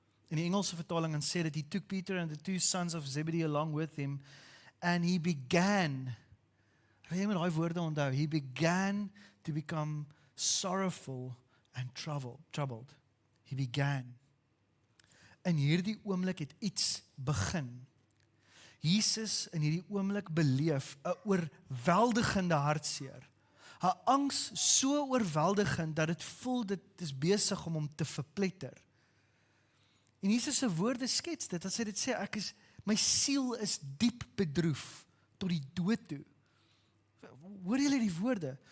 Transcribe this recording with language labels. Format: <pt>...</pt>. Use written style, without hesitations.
<af>In die Engelse vertaling dan sê dit,</af> <en>he took Peter and the two sons of Zebedee along with him, and he began,</en> <af>jy moet daai woorde onthou,</af> <en>he began to become sorrowful and troubled. He began.</en> <af>In hierdie oomblik het iets begin. Jesus in hierdie oomblik beleef 'n oorweldigende hartseer. 'n Angs so oorweldigend dat dit voel dit is besig om hom te verpletter. En Jesus se woorde skets dit, as hy dit sê, my siel is diep bedroef tot die dood toe. Hoor julle die woorde?</af>